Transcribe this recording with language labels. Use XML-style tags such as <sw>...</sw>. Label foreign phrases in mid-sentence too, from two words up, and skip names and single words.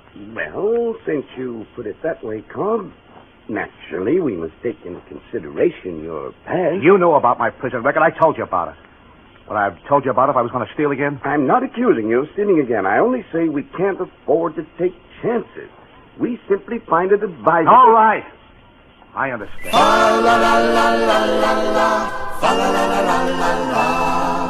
<en>Well, since you put it that way, Cobb, naturally we must take into consideration your past. You knew about my prison record. I told you about it. But I've told you about it if I was going to steal again. I'm not accusing you of stealing again. I only say we can't afford to take chances. We simply find it advisable... All right. I understand. Fa la la la la la la. Fa la la la la la la.</en>